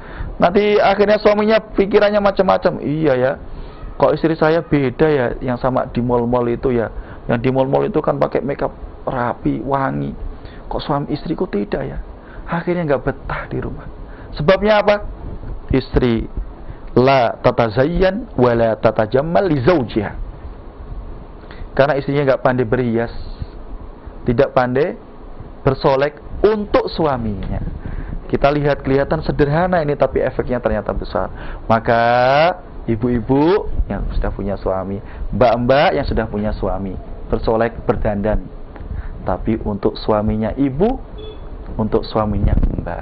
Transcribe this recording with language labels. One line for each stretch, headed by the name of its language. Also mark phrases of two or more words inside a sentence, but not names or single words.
Indonesian: Nanti akhirnya suaminya pikirannya macam-macam. Iya ya, kok istri saya beda ya yang sama di mall-mall itu ya. Yang di mall-mall itu kan pakai makeup rapi, wangi. Kok suami istriku tidak ya? Akhirnya nggak betah di rumah. Sebabnya apa?
Arabic: Istri la tatazayyan wa la tatajammal li zawjiha.
Indonesian: Karena istrinya nggak pandai berhias, tidak pandai bersolek untuk suaminya. Kita lihat kelihatan sederhana ini, tapi efeknya ternyata besar. Maka ibu-ibu yang sudah punya suami, mbak-mbak yang sudah punya suami, bersolek, berdandan, tapi untuk suaminya ibu, untuk suaminya mbak.